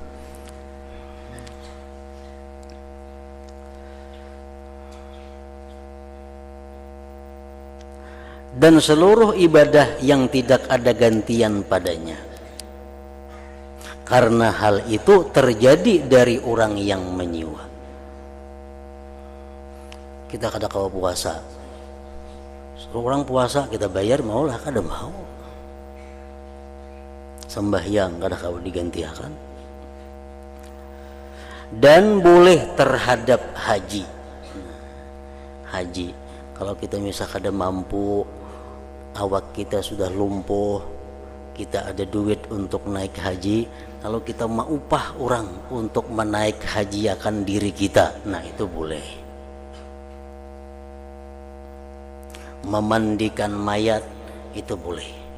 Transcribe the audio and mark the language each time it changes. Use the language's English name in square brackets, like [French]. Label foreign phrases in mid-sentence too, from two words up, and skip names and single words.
[Indonesian] Dan seluruh ibadah yang tidak ada gantian padanya, karena hal itu terjadi dari orang yang menyewa. [Banjar] Kita kada kawa puasa, suruh orang puasa kita bayar, maulah kada mau. Sembahyang kada kau digantiakan. [Indonesian] Dan boleh terhadap haji. [Banjar] Haji, kalau kita misal kada mampu, awak kita sudah lumpuh, kita ada duit untuk naik haji, kalau kita mau upah orang untuk menaik hajiakan diri kita, nah itu boleh. [Indonesian] Memandikan mayat itu boleh.